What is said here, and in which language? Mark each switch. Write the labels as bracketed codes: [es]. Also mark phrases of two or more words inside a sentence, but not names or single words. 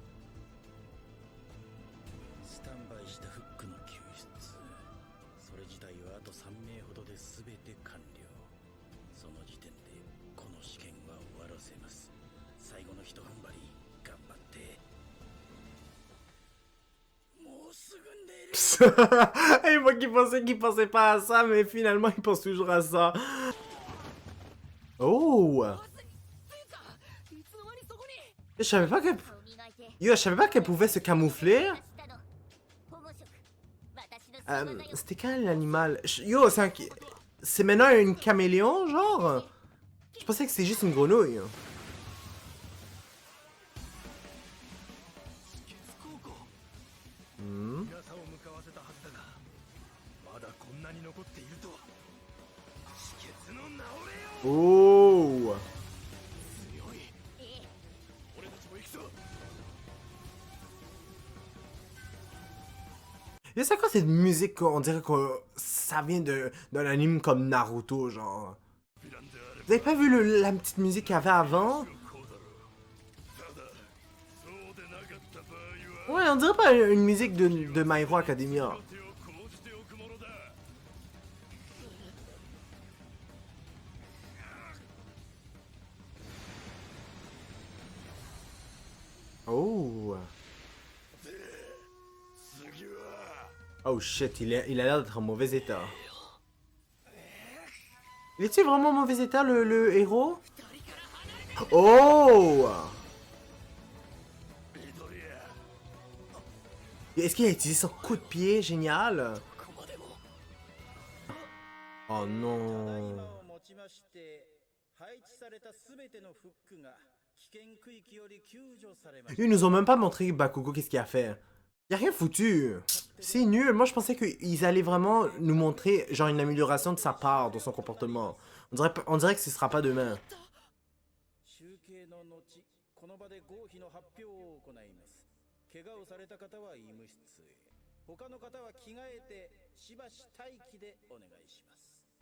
[ja] スタンバイしたフックの救出。それ自体はあと3名ほどで全て完了。その時点でこの試験は終わらせます。最後の一踏ん張り頑張って。もうすぐ寝る。 [fr] Et moi qui pensais qu'il pensait pas à ça, mais finalement il pense toujours à ça. Oh. [ja] いつの間にそこに。 [fr] Je savais pas qu'elle... Yo, je savais pas qu'elle pouvait se camoufler. C'était quel l'animal? Yo, c'est maintenant une caméléon, genre? Je pensais que c'était juste une grenouille. [ja] 皆さんを向かわせたはずだが、まだこんなに残っているとは。止血の治れよ。 Oh. 強い。俺たちも行くぞ。 [fr] Et c'est quoi cette musique? On dirait que ça vient d'un anime comme Naruto, genre. Vous avez pas vu la petite musique qu'il y avait avant? [ja] こうだろう。ただそうでなかった場合は [fr] Ouais, on dirait pas une musique de My Hero Academia. [ja] 手を講じておくものだ。 Oh. 次は [en] Oh shit, [fr] il a l'air d'être en mauvais état. Il est-il vraiment en mauvais état, le héros? Oh! [ja] ビドリア。 [fr] Est-ce qu'il a utilisé son coup de pied? Génial! [ja] ここまでも。 Oh ただい [fr] non. [ja] まをもちまして配置された全てのフックが危険区域より救助されました。 [fr] Ils nous ont même pas montré Bakugo qu'est-ce qu'il a fait. Il a rien foutu. C'est nul. Moi, je pensais qu'ils allaient vraiment nous montrer genre une amélioration de sa part dans son comportement. On dirait que ce sera pas demain. [ja] 集計の後、この場で合否の発表を行います。怪我をされた方は医務室へ。他の方は着替えてしばし待機でお願いします。